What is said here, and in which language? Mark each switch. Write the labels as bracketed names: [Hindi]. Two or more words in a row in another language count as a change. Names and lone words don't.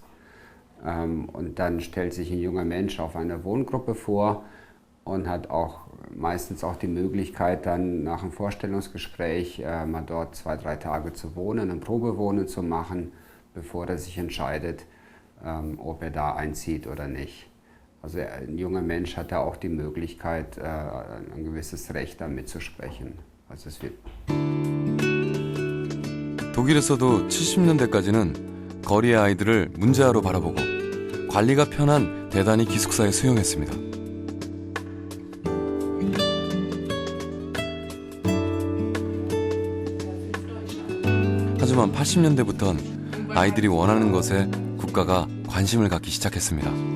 [German] Und dann stellt sich ein junger Mensch auf eine Wohngruppe vor und hat auch meistens auch die Möglichkeit dann nach einem Vorstellungsgespräch mal dort 2-3 Tage zu wohnen, ein Probewohnen zu machen, bevor er sich entscheidet, ob er da einzieht oder nicht. Also ein junger Mensch hat da auch die Möglichkeit, ein gewisses Recht da mitzusprechen. Also es wird. [Korean] 독일에서도 70년대까지는 거리의 아이들을 문제아로 바라보고 관리가 편한 대단히 기숙사에 수용했습니다. 하지만 80년대부턴 아이들이 원하는 것에 국가가 관심을 갖기 시작했습니다.